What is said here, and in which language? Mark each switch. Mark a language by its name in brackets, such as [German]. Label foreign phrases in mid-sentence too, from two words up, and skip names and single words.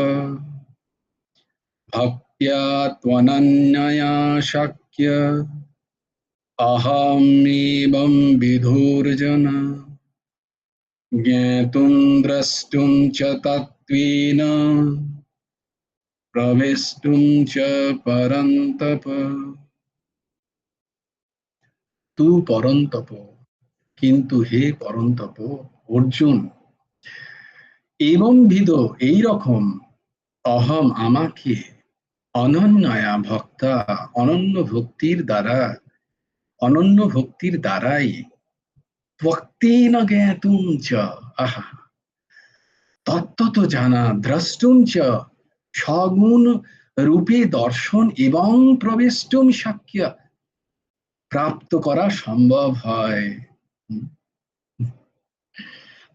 [Sanskrit] भक्त्या त्वनन्यया शक्य, अहमेवं विधुर्जन, ज्ञातुं द्रष्टुं च तत्त्वेन, प्रवेष्टुं च परन्तप। তু পরন্তপ, [Bangla] কিন্তু হে পরন্তপ অর্জুন, এবং ভিদ এইরকম, অহম আমাকে, [Sanskrit] অনন্যয়া ভক্তা [Bangla] অনন্য ভক্তির দ্বারাই, [Sanskrit] ত্বক্তেন জ্ঞাতুম চ, [Bangla] আহা, তত্ত্বত জানা, [Sanskrit] দ্রষ্টুম চ, [Bangla] সগুণ রূপে দর্শন এবং প্রবেষ্টুম শক্য, প্রাপ্ত করা সম্ভব হয়।